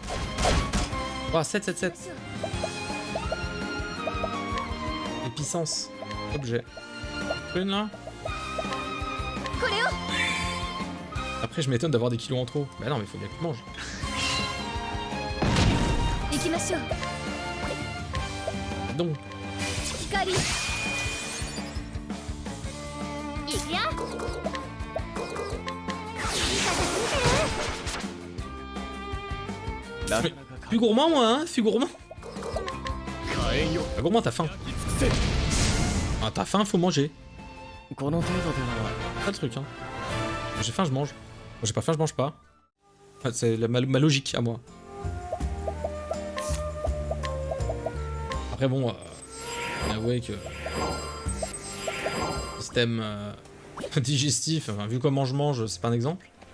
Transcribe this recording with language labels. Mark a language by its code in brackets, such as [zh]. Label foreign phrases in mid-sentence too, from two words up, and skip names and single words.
[fr] Oh, 7. Puissance. Objet. Une là. Après, je m'étonne d'avoir des kilos en trop. Bah non, mais faut bien que tu manges. [ja] 行きましょう [fr] Donc, [ja] 光行くよ [fr] plus gourmand, moi, hein. Plus gourmand. [ja] 火炎よ [fr] Pas gourmand, t'as faim. せ Ah, t'as faim, faut manger. [ja] この程度では [fr] Pas le truc, hein. J'ai faim, je mange. Quand j'ai pas faim, je mange pas. Enfin, c'est ma logique à moi. Après, bon, avouez que système digestif, enfin, vu comment je mange, c'est pas un exemple.